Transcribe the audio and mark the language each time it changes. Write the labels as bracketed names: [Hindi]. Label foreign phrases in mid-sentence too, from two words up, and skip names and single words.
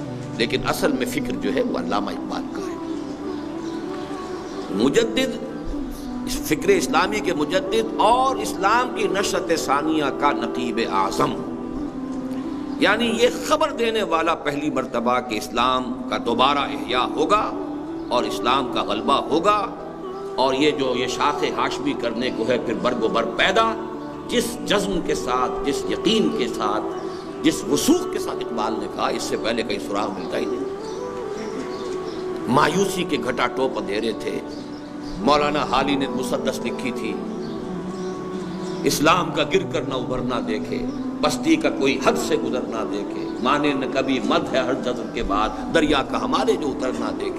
[Urdu] لیکن اصل میں فکر جو ہے وہ علامہ اقبال کا ہے. مجدد، فکر اسلامی کے مجدد اور اسلام کی نشأت ثانیہ کا نقیب اعظم، یعنی یہ خبر دینے والا پہلی مرتبہ کہ اسلام کا دوبارہ احیاء ہوگا اور اسلام کا غلبہ ہوگا. اور یہ جو یہ شاخ ہاشمی کرنے کو ہے پھر برگ و بر پیدا، جس جزم کے ساتھ، جس یقین کے ساتھ، جس وثوق کے ساتھ اقبال نے کہا، اس سے پہلے کہیں سراغ ملتا ہی نہیں. مایوسی کے گھٹا ٹوپ اندھیرے تھے. مولانا حالی نے مسدس لکھی تھی، اسلام کا گر کر نہ ابھرنا دیکھے، بستی کا کوئی حد سے گزر نہ دیکھے، مانے نہ کبھی مد ہے ہر جذر کے بعد، دریا کا ہمارے جو اتر نہ دیکھے.